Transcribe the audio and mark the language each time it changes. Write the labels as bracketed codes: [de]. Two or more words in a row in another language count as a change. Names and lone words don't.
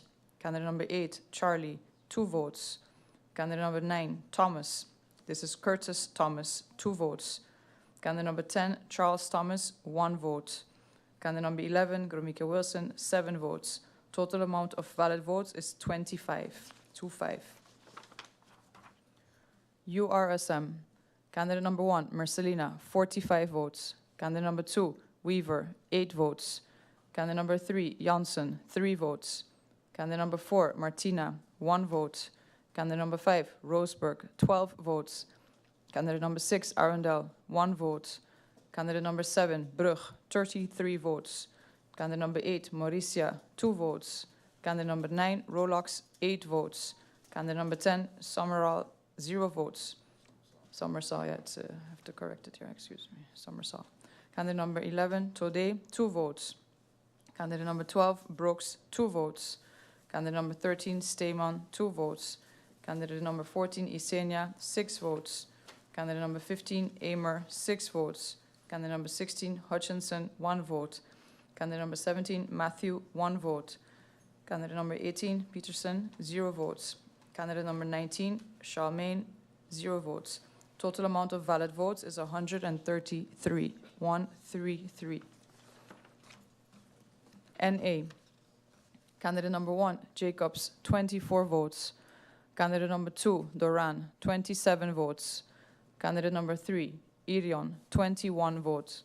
[en] Candidate number 8, Charlie, 2 votes. Candidate number 9, Thomas. This is Curtis Thomas, 2 votes. Candidate number 10, Charles Thomas, 1 vote. Candidate number 11, Gromike Wilson, 7 votes. Total amount of valid votes is 25. 25. URSM. Candidate number 1, Marcelina, 45 votes. Candidate number 2, Weaver, 8 votes. Candidate number 3, Janssen, 3 votes. Candidate number 4, Martina, 1 vote. Candidate number 5, Roseburg, 12 votes. Candidate number 6, Arundel, 1 vote. Candidate number 7, Brugge, 33 votes. Candidate number 8, Mauricia, 2 votes. Candidate number 9, Rolox, 8 votes. Candidate number 10, Summerall, 0 votes. Summersall, yeah, I have to correct it here, excuse me. Summersall. Candidate number 11, Tode, 2 votes. Candidate number 12, Brooks, 2 votes. Candidate number 13, Steeman, 2 votes. Candidate number 14, Isenia, 6 votes. Candidate number 15, Amer, 6 votes. Candidate number 16, Hutchinson, 1 vote. Candidate number 17, Matthew, 1 vote. Candidate number 18, Peterson, 0 votes. Candidate number 19, Charlemagne, 0 votes. Total amount of valid votes is 133. 133. NA. Candidate number 1, Jacobs, 24 votes. Candidate number 2, Doran, 27 votes. Candidate number 3, Irion, 21 votes.